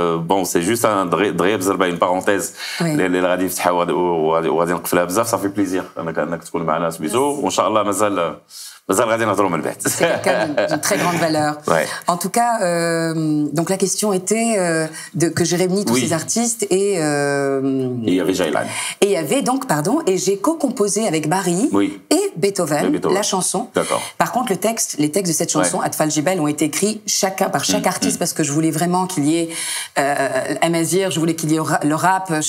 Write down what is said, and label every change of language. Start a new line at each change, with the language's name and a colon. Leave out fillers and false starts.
French: Bon, c'est juste une parenthèse.
Arabic: اللي غادي يفتحها وغادي نقفلها بزاف
French: ça fait plaisir
Arabic: انك تكون معنا سميتو وان شاء الله مازال غادي نهضروا من بعد.
French: C'est d'une très grande valeur. En tout cas, donc la question était que j'ai réuni tous ces artistes et il y avait Jaylan. Et il y avait donc et j'ai co-composé avec Barry et Beethoven la chanson. D'accord. Par contre, les textes de cette chanson Atfal Jibel ont été écrits par chaque artiste parce que je voulais vraiment qu'il y ait Amazir, je voulais qu'il y ait le rap.